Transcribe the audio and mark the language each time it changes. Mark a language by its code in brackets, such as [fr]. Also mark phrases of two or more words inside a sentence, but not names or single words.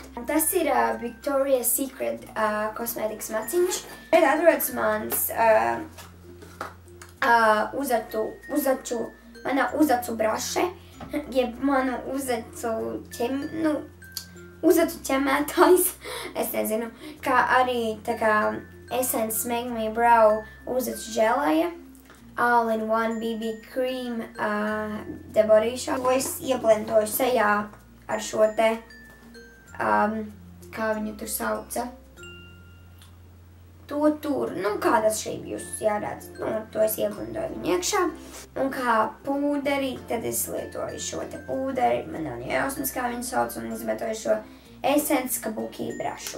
[lv] Tas ir Victoria's Secret kosmētikas maciņš. Šeit atrodas mans mana uzacu braše, jeb manu uzacu ķemētājs, es nezinu, kā arī tā kā Essence Make Me Brow uzacu želēja, All-in-One BB Cream The Body Shop. Ko es ieblendoju sejā ar šo te, kā viņu tur sauca, kādas šķības jūs jāredz, to es ieblendoju viņu iekšā. Un kā pūderi, tad es lietoju šo te pūderi, man nav jausmas, kā viņu sauc, un izmantoju šo Essence Kabuki brašu.